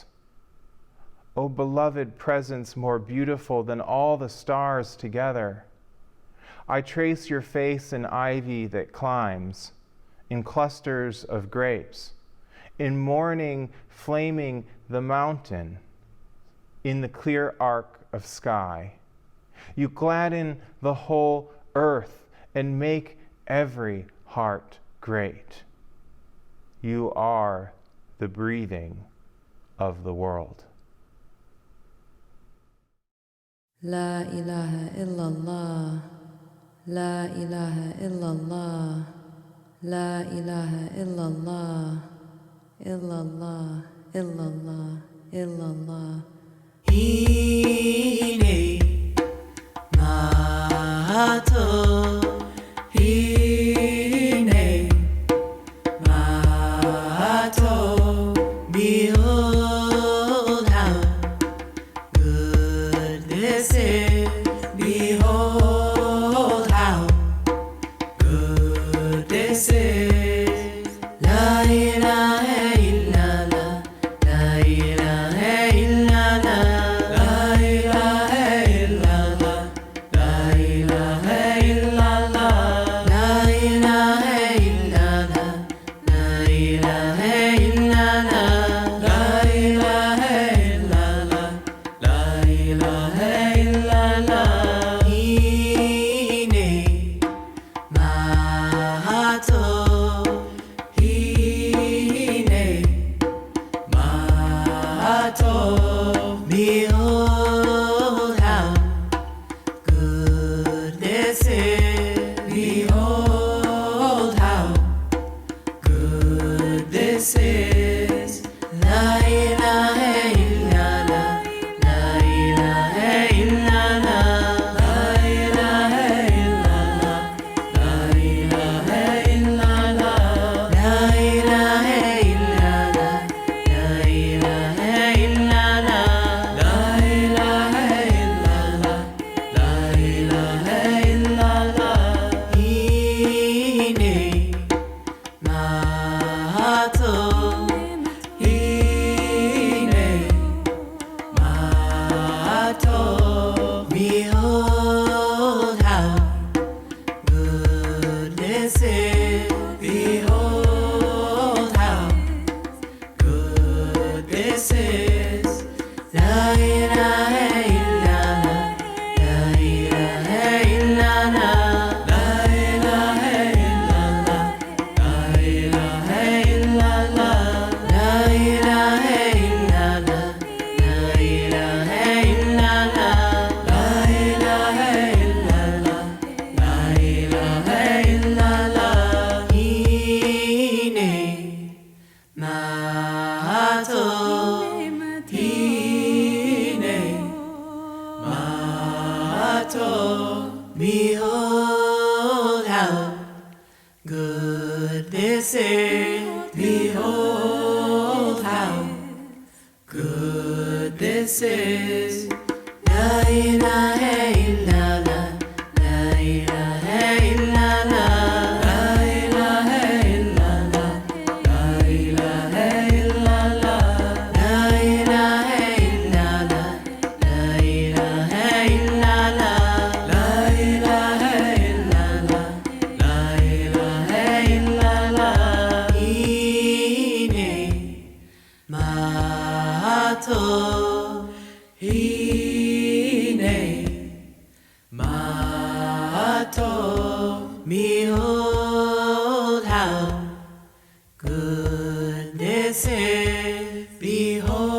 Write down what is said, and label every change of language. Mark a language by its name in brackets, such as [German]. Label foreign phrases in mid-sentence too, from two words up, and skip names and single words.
[English] O beloved presence more beautiful than all the stars together, I trace your face in ivy that climbs, in clusters of grapes, in morning flaming the mountain, in the clear arc of sky. You gladden the whole earth and make every heart great. You are the breathing of the world. [Arabic] لا إله إلا الله، لا إله إلا الله، لا إله إلا الله، إلا الله، إلا الله، إلا الله. [Hebrew] הנה מה טוב, הנה מה טוב, [English] behold how good this is, behold how good this is. [Arabic] لا إله إلا الله، لا إله إلا الله، لا إله إلا الله، لا إله إلا الله، لا إله إلا الله، لا إله إلا الله، لا إله إلا الله، لا إله إلا الله. [Hebrew] הנה מה טוב, הנה מה טוב, [English] behold how good this is, behold how good this is. [Arabic] لا إله إلا الله، لا إله إلا الله، لا إله إلا الله، لا إله إلا الله، لا إله إلا الله، لا إله إلا الله، لا إله إلا الله، لا إله إلا الله. [Hebrew] הנה מה טוב, הנה מה טוב, [English] behold how good this is, behold how good this is. [Arabic] لا إله إلا الله، لا إله إلا الله، لا إله إلا الله، لا إله إلا الله، لا إله إلا الله، لا إله إلا الله، لا إله إلا الله، لا إله إلا الله. [Hebrew] הנה מה טוב, הנה מה טוב, [English] behold how good this is, behold how good this is. [Arabic] لا إله إلا الله، لا إله إلا الله، لا إله إلا الله، لا إله إلا الله، لا إله إلا الله، لا إله إلا الله، لا إله إلا الله، لا إله إلا الله. [Hebrew] הנה מה טוב, הנה מה טוב, [English] behold how good this is, behold